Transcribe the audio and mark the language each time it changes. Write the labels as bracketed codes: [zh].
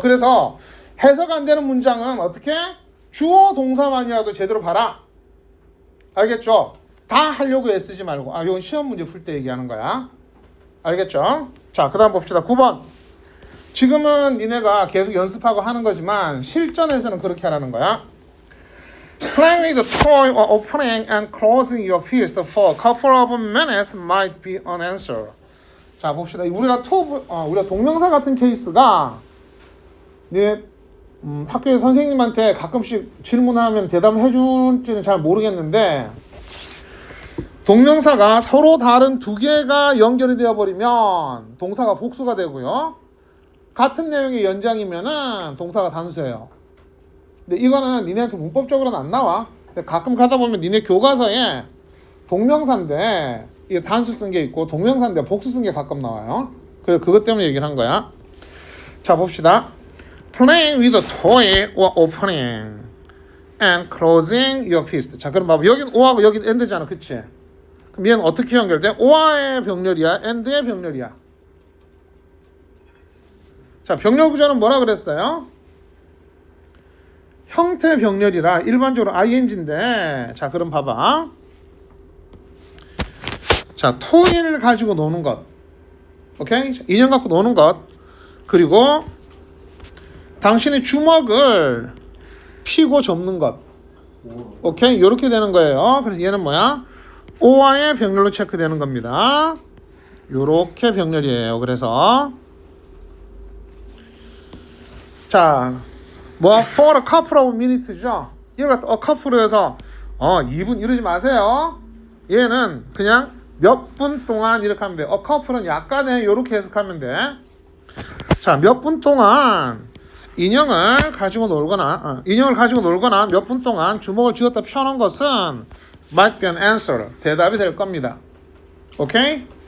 [ko] 그래서 해석 안 되는 문장은 어떻게? 주어 동사만이라도 제대로 봐라. 알겠죠? 다 하려고 애쓰지 말고. 이건 시험 문제 풀 때 얘기하는 거야. 알겠죠? 자, 그 다음 봅시다. 9번. 지금은 니네가 계속 연습하고 하는 거지만 실전에서는 그렇게 하라는 거야. [en] Playing with a toy or opening and closing your fist for a couple of minutes might be an answer. [ko] 자, 봅시다. 우리가 동명사 같은 케이스가 학교에 선생님한테 가끔씩 질문하면 대답을 해줄지는 잘 모르겠는데 동명사가 서로 다른 두 개가 연결이 되어 버리면 동사가 복수가 되고요. 같은 내용의 연장이면은 동사가 단수예요. 근데 이거는 니네한테 문법적으로는 안 나와. 근데 가끔 가다 보면 니네 교과서에 동명사인데 이게 단수 쓴 게 있고 동명사인데 복수 쓴 게 가끔 나와요. 그래서 그것 때문에 얘기를 한 거야. 자, 봅시다. [en] Playing with a toy or opening and closing your fist. [ko] 자, 그럼 봐봐. 여긴 O하고 여긴 and잖아. 그치? 그럼 얘는 어떻게 연결돼? O와의 병렬이야? and의 병렬이야? 자, 병렬 구조는 뭐라 그랬어요? 형태 병렬이라 일반적으로 ing인데 자, 그럼 봐봐. 자, 토이를 가지고 노는 것. 오케이? 인형 갖고 노는 것. 그리고 당신의 주먹을 피고 접는 것. 오케이? 이렇게 되는 거예요. 그래서 얘는 뭐야? O와의 병렬로 체크되는 겁니다. 요렇게 병렬이에요. 그래서 자, [en] for a couple of minutes죠. [ko] 이걸 갖다 a couple에서 2분 이러지 마세요. 얘는 그냥 몇 분 동안 이렇게 하면 돼. a couple은 약간의 요렇게 해석하면 돼. 자, 몇 분 동안 인형을 가지고 놀거나 몇 분 동안 주먹을 쥐었다 펴는 것은 [en] might be an answer. [ko] 대답이 될 겁니다. 오케이?